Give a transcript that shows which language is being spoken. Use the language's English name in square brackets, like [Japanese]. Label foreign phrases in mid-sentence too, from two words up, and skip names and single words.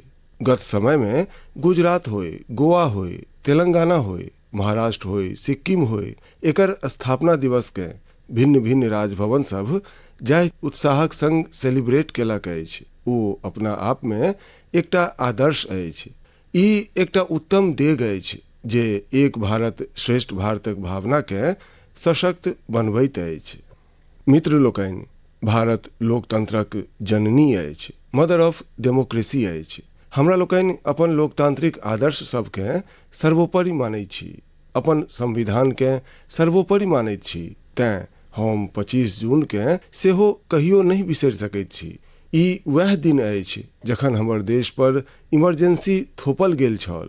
[Maithili] गत समय में गुजरात होय, गोवा होय, तेलंगाना होय, महाराष्ट्र होय, सिक्किम होय, एकर स्थापना दिवस के भिन्न भिन्न राजभवन सब जाहि उत्साहक संग सेलिब्रेट केलक अछि, ओ अपना आप में एकटा आदर्श अछि। ई एकटा उत्तम डेग अछि जे एक भारत श्रेष्ठ भारतक भावना के सशक्त बनबैत अछि। मित्र लोकनि, भारत लोकतंत्रक जननी अछि, [English] mother of democracy अछि। [Maithili] हमरा लोकनि अपन लोकतांत्रिक आदर्श सबके सर्वोपरि मानैत छी, अपन संविधान के सर्वोपरि मानैत छी। तें हम 25 जून के सेहो कहियो नहीं बिसरि सकैत छी। ई वह दिन अछि जखन हमर देश पर इमरजेंसी थोपल गेल छल।